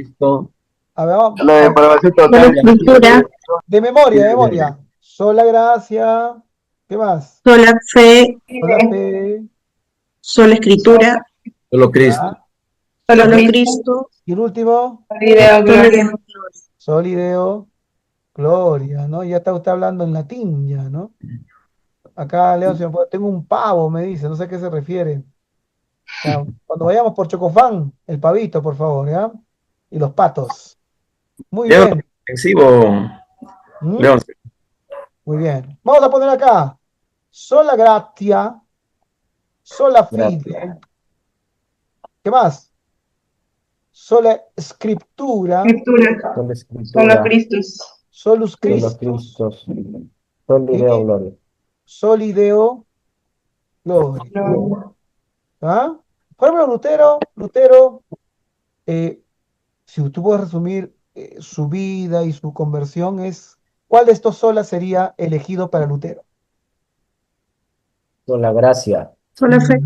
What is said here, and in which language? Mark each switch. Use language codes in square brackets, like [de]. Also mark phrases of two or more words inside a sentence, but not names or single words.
[es] Cristo, A ver, vamos, La depravación Sola total. escritura, de memoria, de memoria. Sola gracia. ¿Qué más? sola fe, Sola fe. sola escritura, solo Cristo. ¿Ya? solo Cristo, Y el último, sola gloria. [la] solideo, gloria, [es] ¿no? Ya está usted hablando en latín, ya, ¿no? Acá Leo, tengo un pavo, me dice, no sé a qué se refiere. Ya, cuando vayamos por Chocofán, el pavito, por favor, ¿ya? Y los patos. Muy Ya bien. ofensivo, ¿Mm? León. Muy bien. Vamos a poner acá. [la] Sola gratia, sola [es] Gracias. fide. ¿Qué más? [la] Sola scriptura, [es] Solo escritura. [la] solus [es] Solo [la] Christus [es] Cristo. Solo y [la] ideo, gloria. solideo gloria. [es] ¿Ah? Por ejemplo, Lutero, eh, si tú puedes resumir su vida y su conversión, ¿cuál de estos solas sería elegido para Lutero? Sola gracia. Sola fe,